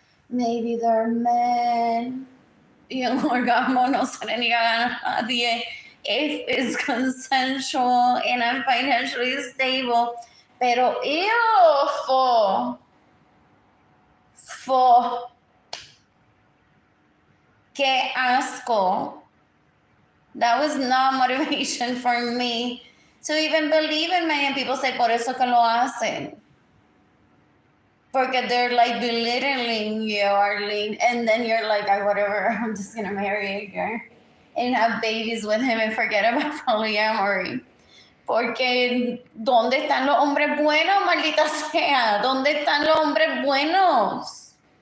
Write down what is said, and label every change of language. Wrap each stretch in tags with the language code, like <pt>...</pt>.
<en>Maybe they're men.</en> <es>Y el orgasmo no se le niega a nadie</es> <en>if it's consensual and I'm financially stable.</en> <es>Pero ew, fo, qué asco.</es> <en>That was not motivation for me to even believe in me. And people say,</en> <es>por eso que lo hacen. Porque</es> <en>they're like belittling you, Arlene. And then you're like, whatever, I'm just going to marry a girl and have babies with him and forget about polyamory.</en> <es>Porque, ¿dónde están los hombres buenos, maldita sea? ¿Dónde están los hombres buenos?</es>